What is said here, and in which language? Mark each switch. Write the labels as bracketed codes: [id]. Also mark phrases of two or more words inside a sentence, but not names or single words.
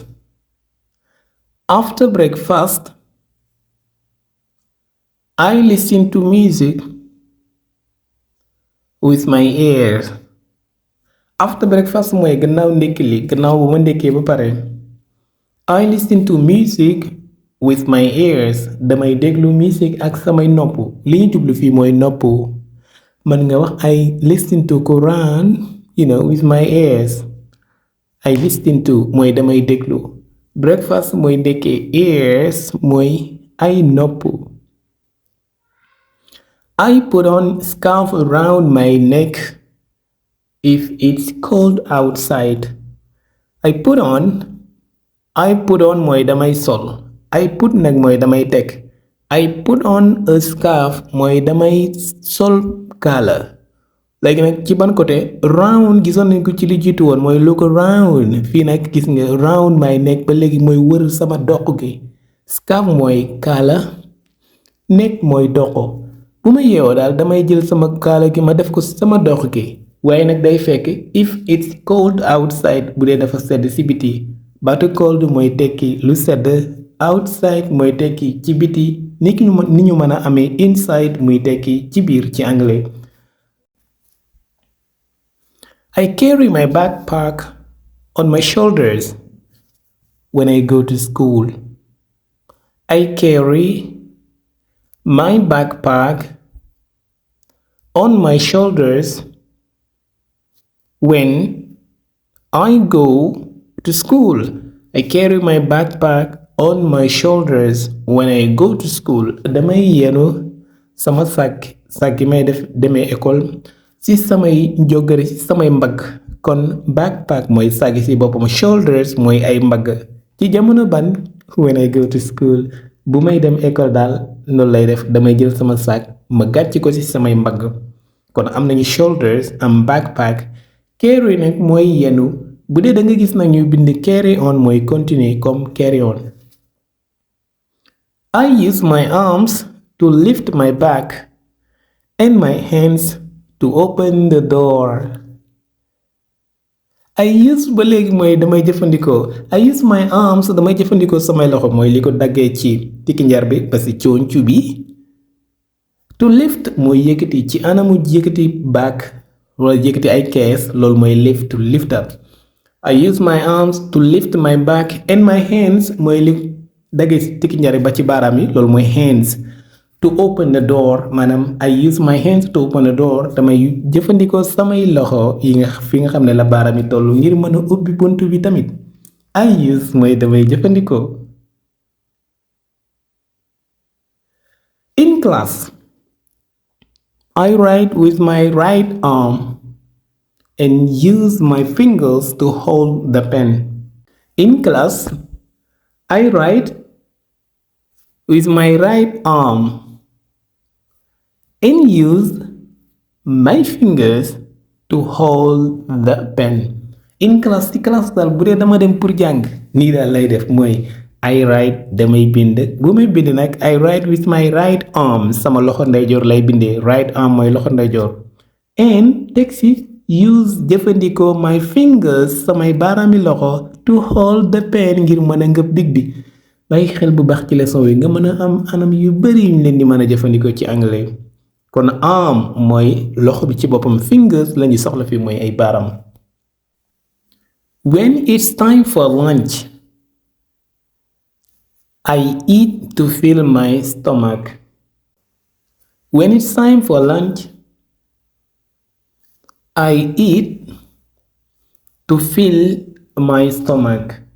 [en] After breakfast, I listen to music with my ears. After breakfast [wo] mooy gannaaw ndékki li gannaaw bu ma ndékkee ba pare. [en] I listen to music with my ears. [wo] Damay déglu music ak samay nopp. Li ñu jublu fii mooy nopp. Man nga wax [en] I listen to Quran, with my ears. I listen to [wo] mooy damay déglu. Breakfast mooy ndékkee, ears mooy ay nopp. [en] I put on scarf around my neck if it's cold outside. I put on [wo] mooy damay sol. [en] I put [wo] nag mooy damay teg. [en] I put on a scarf [wo] mooy damay sol kaala. léegi nag ci ban côté round gisoon nañ ko ci li jiitu woon mooy [en] look around. [wo] Fii nag gis nga [en] round my neck [wo] ba léegi mooy wër sama doq gi. Scarf mooy kaala, neck mooy doq. bu ma yeewoo daal damay jël sama kaala gi ma def ko sama dox gi. waaye nag day fekk [en] if it's cold outside [wo] bu dee dafa sedd ci biti. baatu cold mooy tekki lu sedd, outside mooy tekki ci biti ni ñu mën a amee inside muy tekki ci biir ci anglais. [en] I carry my backpack on my shoulders when I go to school. I carry my backpack on my shoulders when I go to school. I carry my backpack on my shoulders when I go to school. [wo] damay yenu sama sac gi may demee école ci samay njogari ci samay mbagg. kon backpack mooy sac ci boppam, shoulders mooy ay mbagg. ci jamono ban [en] when I go to school [wo] bu may dem école daal loolu lay def, damay jël sama sac ma gàcc ko ci samay mbagg. kon am nañu shoulders am backpack. carry nag mooy yenu. bu dee da nga gis nag ñu bind [en] carry on [wo] mooy [fr] continuer comme [en] carry on. I use my arms to lift my bag and my hands to open the door. I use [wo] ba léegi mooy damay jëfandikoo. [en] I use my arms [wo] damay jëfandikoo samay loxo mooy li ko daggee ci tikki njar bi ba ci cooncu bi. [en] To lift [wo] mooy yëkkati ci anamu yëkkati bag wala yëkkati ay kees, loolu mooy lift, [en] to lift up. I use my arms to lift my bag and my hands [wo] mooy li daggee ci tikki njar bi ba ci baaraam yi, loolu mooy hands. [en] To open the door [wo] maanaam [en] I use my hands to open the door [wo] damay jëfandikoo samay loxo fi nga xam ne la baaraam yi tollu ngir mën a ubbi buntu bi tamit. [en] I use [wo] mooy damay jëfandikoo. [en] In class, I write with my right arm and use my fingers to hold the pen. In class, I write with my right arm and use my fingers to hold the pen. In class [wo] ci classe daal bu dee dama dem pour jàng nii daal lay def mooy [en] I write [wo] damay bind. bu may bind nag [en] I write with my right arm [wo] sama loxo ndeyjoor lay bindee. [en] right arm [wo] mooy loxo ndeyjoor. and teg ci use jëfandikoo [en] my fingers [wo] samay baaraami loxo [en] to hold the pen [wo] ngir mën a ngëb big bi. bàyyi xel bu baax ci leçon wi nga mën a am anam yu bari yuñ leen di mën a jëfandikoo ci anglais. kon arm mooy loxo bi ci boppam, fingers lañuy soxla fi mooy ay baaraam. [en] when it's time for lunch, I eat to fill my stomach. When it's time for lunch, I eat to fill my stomach.